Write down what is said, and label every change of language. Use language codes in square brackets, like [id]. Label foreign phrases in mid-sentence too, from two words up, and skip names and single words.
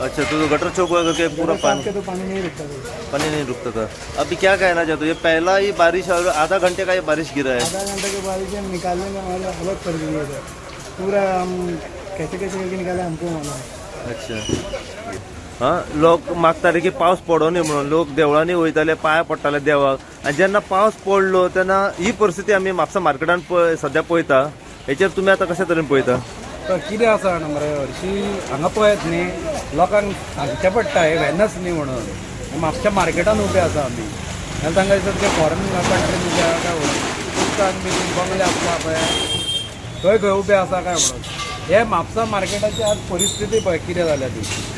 [hi] अच्छा तो गटर चौक हुआ करके पूरा पानी तो पानी नहीं रुकता था पानी नहीं रुकता था। अभी क्या कहना चाहते हो ये पहला ही बारिश और आधा घंटे का ये बारिश गिरा है आधा घंटे के बाद हम निकालने में हमारे हालत पड़ गई है पूरा हम कैसे कैसे करके निकाले हमको मालूम है। [kok] अच्छा हां लोक मागताले की पावस पडो न्ही म्हणून लोक देवळांनी वयताले पांय पडटाले देवाक आनी जेन्ना पावस पडलो तेन्ना ही परिस्थिती आमी म्हापसा मार्केटान सध्या पळयता हेचेर तुमी आतां कशे तरेन पळयता? कितें आसा जाणा मरे हरशीं हांगा पळयत न्ही लोकांक सांगचें पडटा हे वेनस न्ही म्हणून म्हापशा मार्केटान उबे आसा आमी जाल्यार तांकां दिसता ते [en] foreign country [kok] उबे आसा काय म्हणून बी बंगले आसता पळय थंय खंय उबे आसा काय म्हणून हे म्हापसा मार्केटाची आज परिस्थिती पळय कितें जाल्या ती।